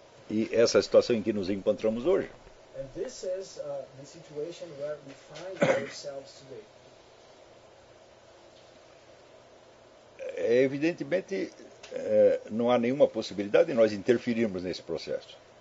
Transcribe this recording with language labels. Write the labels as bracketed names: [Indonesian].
[Portuguese] E essa é a situação em que nos encontramos hoje. [English] And this is the situation where we find ourselves today. [Portuguese] evidentemente, não há nenhuma possibilidade de nós interferirmos nesse processo.